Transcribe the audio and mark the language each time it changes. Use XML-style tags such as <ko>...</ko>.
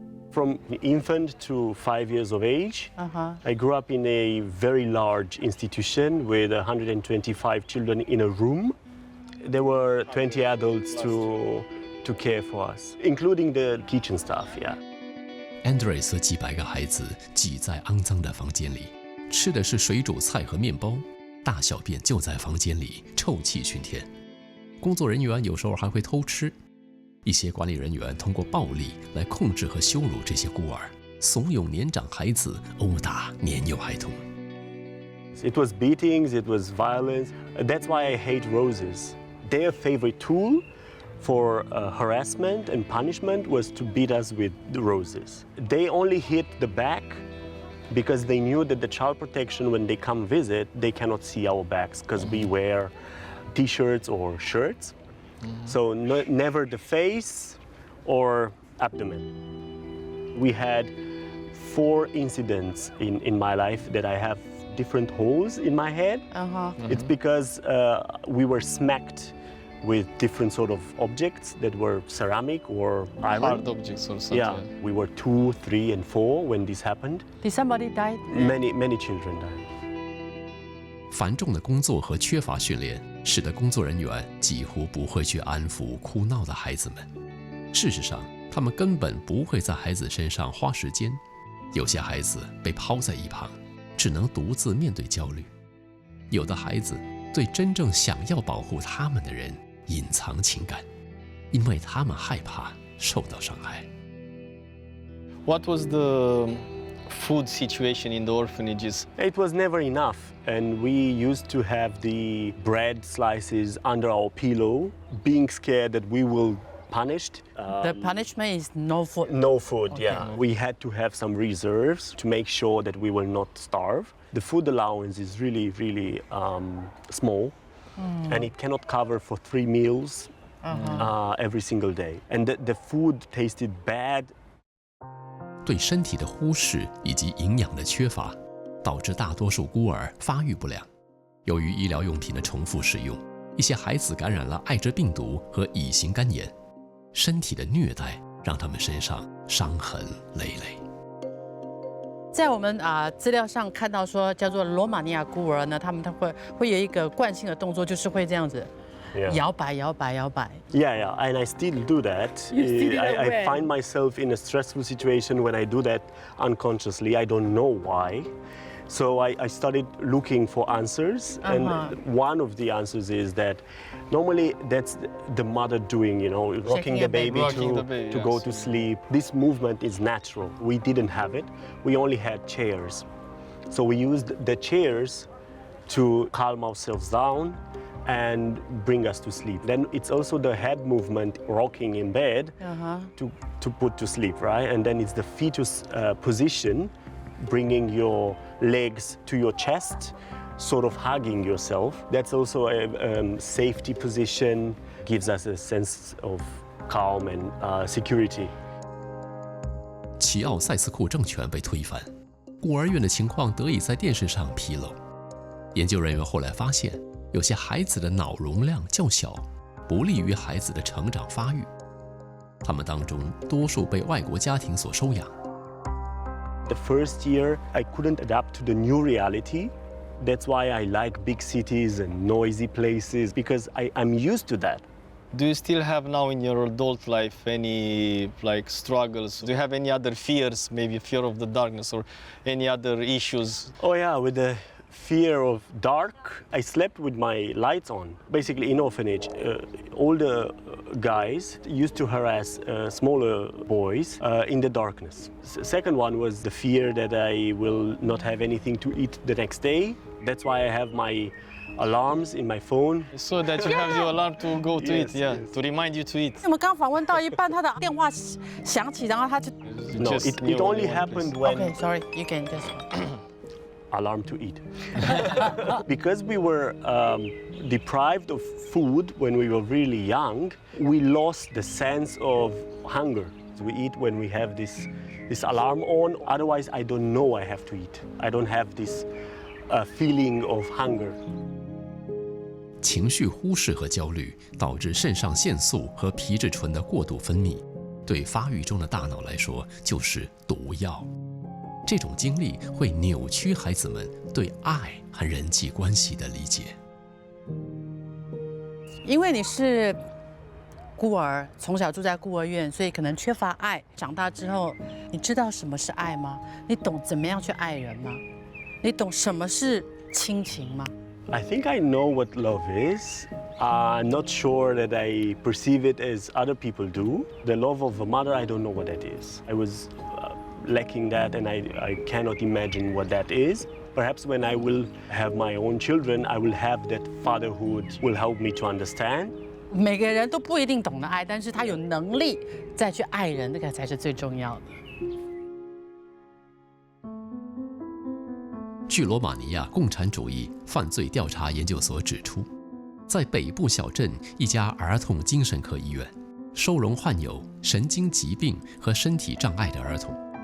<en>From infant to 5 years of age, I grew up in a very large institution with 125 children in a room. There were 20 adults to care for us, including the kitchen staff, yeah.</en> <zh>Andres 和几百个孩子挤在肮脏的房间里，吃的是水煮菜和面包，大小便就在房间里，臭气熏天。工作人员有时候还会偷吃。一些管理人员通过暴力来控制和羞辱这些孤儿，怂恿年长孩子殴打年幼孩童。</zh> <en>It was beatings, it was violence. That's why I hate roses. Their favorite tool for harassment and punishment was to beat us with the roses. They only hit the back because they knew that the child protection, when they come visit, they cannot see our backs because we wear t-shirts or shirts. So never the face or abdomen. We had 4 incidents in my life that I have different holes in my head. It's because we were smacked with different sort of objects that were ceramic or iron. Hard objects or something. Yeah, we were 2, 3, and 4 when this happened. Did somebody die? Many children died.</en> <zh>繁重的工作和缺乏训练，使得工作人员几乎不会去安抚哭闹的孩子们。事实上，他们根本不会在孩子身上花时间。有些孩子被抛在一旁，只能独自面对焦虑。有的孩子对真正想要保护他们的人隐藏情感，因为他们害怕受到伤害。</zh> <en>What was the food situation in the orphanages? It was never enough, and we used to have the bread slices under our pillow, being scared that we will punished. The punishment is no food. No food, Okay. yeah. We had to have some reserves to make sure that we will not starve. The food allowance is really small, and it cannot cover for 3 meals every single day. And the food tasted bad.</en> <zh>对身体的忽视以及营养的缺乏，导致大多数孤儿发育不良。由于医疗用品的重复使用，一些孩子感染了艾滋病毒和乙型肝炎。身体的虐待让他们身上伤痕累累。在我们资料上看到说，叫做罗马尼亚孤儿呢，他们会有一个惯性的动作，就是会这样子，</zh> <en>Yeah.</en> <zh>摇摆，摇摆，摇摆。</zh> <en>Yeah, and I still do that. You still do that I when? find myself in a stressful situation when I do that unconsciously. I don't know why. So I started looking for answers, and one of the answers is that normally that's the mother doing, rocking the baby to go to sleep. This movement is natural. We didn't have it. We only had chairs. So we used the chairs to calm ourselves down and bring us to sleep. Then it's also the head movement, rocking in bed to put to sleep, right? And then it's the fetus position, bringing your legs to your chest, sort of hugging yourself. That's also a safety position, gives us a sense of calm and security.</en> <zh>齐奥塞斯库政权被推翻，孤儿院的情况得以在电视上披露。研究人员后来发现，有些孩子的脑容量较小，不利于孩子的成长发育。他们当中多数被外国家庭所收养。</zh> <en>The first year, I couldn't adapt to the new reality. That's why I like big cities and noisy places, because I'm used to that. Do you still have now in your adult life any struggles? Do you have any other fears, maybe fear of the darkness or any other issues? Oh yeah, with the fear of dark, I slept with my lights on. Basically, in orphanage, older guys used to harass smaller boys in the darkness. Second one was the fear that I will not have anything to eat the next day. That's why I have my alarms in my phone. So that you have your alarm to go to eat, yeah, to remind you to eat.</en> <zh>我们刚访问到一半，他的电话响起，然后他就</zh> <en>No, Just it knew only you want happened this. when OK sorry，you can just alarm to eat. Because we were deprived of food when we were really young, we lost the sense of hunger. We eat when we have this alarm on. Otherwise, I don't know I have to eat. I don't have this feeling of hunger.</en> <zh>情绪忽视和焦虑导致肾上腺素和皮质醇的过度分泌，对发育中的大脑来说就是毒药。这种经历会扭曲孩子们对爱和人际关系的理解。因为你是孤儿，从小住在孤儿院，所以可能缺乏爱。长大之后，你知道什么是爱吗？你懂怎么样去爱人吗？你懂什么是亲情吗？</zh> <en>I think I know what love is. I'm not sure that I perceive it as other people do. The love of a mother, I don't know what that is. I was lacking that, and I cannot imagine what that is. Perhaps when I will have my own children, I will have that fatherhood will help me to understand.</en> <zh>每个人都不一定懂得爱，但是他有能力再去爱人，那个才是最重要的。据罗马尼亚共产主义犯罪调查研究所指出，在北部小镇一家儿童精神科医院，收容患有神经疾病和身体障碍的儿童。</zh>